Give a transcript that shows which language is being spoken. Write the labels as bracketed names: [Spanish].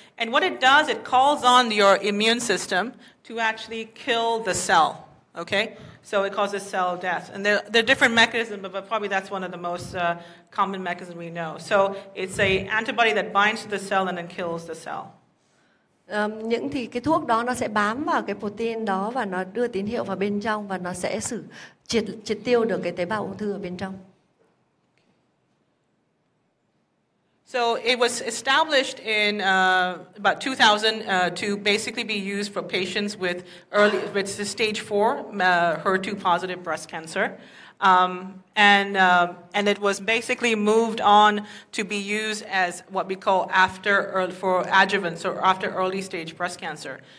[English] And what it does, it calls on your immune system to actually kill the cell, okay? So it causes cell death. And there are different mechanisms, but probably that's one of the most common mechanisms we know. So it's an antibody that binds to the cell and then kills the cell. [Vietnamese] Những thì cái thuốc đó nó sẽ bám vào cái protein đó và nó đưa tín hiệu vào bên trong và nó sẽ triệt tiêu được cái tế bào ung thư ở bên trong. [English] So it was established in about 2000 to basically be used for patients with stage 4 HER2 positive breast cancer. And it was basically moved on to be used as what we call for adjuvants or after early stage breast cancer.